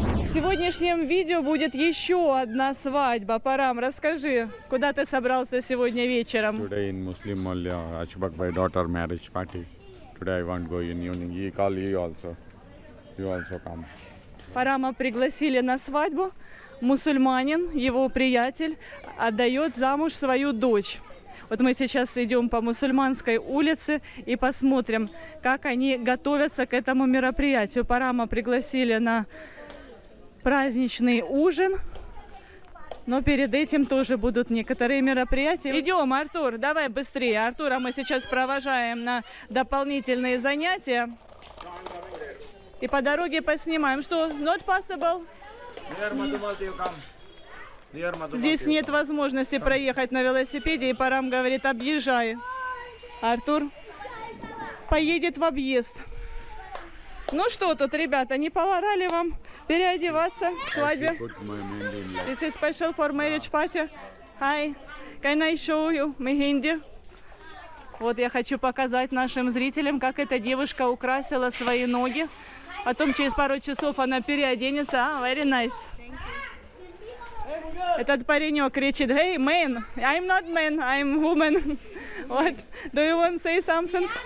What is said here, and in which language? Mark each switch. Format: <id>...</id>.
<ru>В сегодняшнем видео будет еще одна свадьба. Парам, расскажи, куда ты собрался сегодня вечером?</ru> <en>Today in Muslim Malya, Achbak Bhai daughter marriage party. Today I want to go in evening. You call you also. You also come.</en> <ru>Парама пригласили на свадьбу. Мусульманин, его приятель, отдает замуж свою дочь. Вот мы сейчас идем по Мусульманской улице и посмотрим, как они готовятся к этому мероприятию. Парама пригласили на праздничный ужин, но перед этим тоже будут некоторые мероприятия. Идем, Артур, давай быстрее. Артура мы сейчас провожаем на дополнительные занятия. И по дороге поснимаем. Что?</ru> <en>Not possible?</en> <ru>Здесь нет возможности проехать на велосипеде, и Парам говорит, объезжай. Артур поедет в объезд. Ну что тут, ребята, не пора ли вам переодеваться к свадьбе?</ru> <en>This is special for marriage party. Hi, can I show you mehendi?</en> <ru>Вот я хочу показать нашим зрителям, как эта девушка украсила свои ноги. Потом через пару часов она переоденется.</ru> <en>Very nice.</en> <ru>Этот паренек кричит,</ru> <en>hey, man, I'm not man, I'm woman. What? Do you want to say something?</en>